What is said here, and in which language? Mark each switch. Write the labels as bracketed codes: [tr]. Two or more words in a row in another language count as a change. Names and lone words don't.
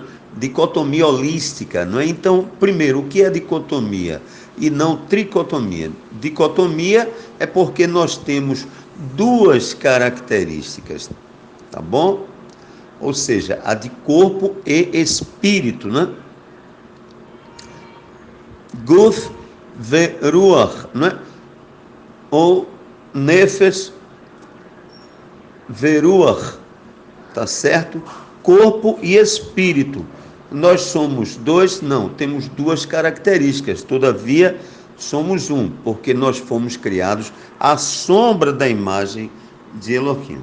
[pt] Dicotomia holística, não é? Então, primeiro, o que é dicotomia e não tricotomia? Dicotomia é porque nós temos duas características, tá bom? Ou seja, a de corpo e espírito, né? [he] גוף ורוח, [pt] não é? Ou [he] נפש ורוח, [pt] tá certo? Corpo e espírito. Nós somos dois? Não, temos duas características, todavia somos um, porque nós fomos criados à sombra da imagem de Elohim.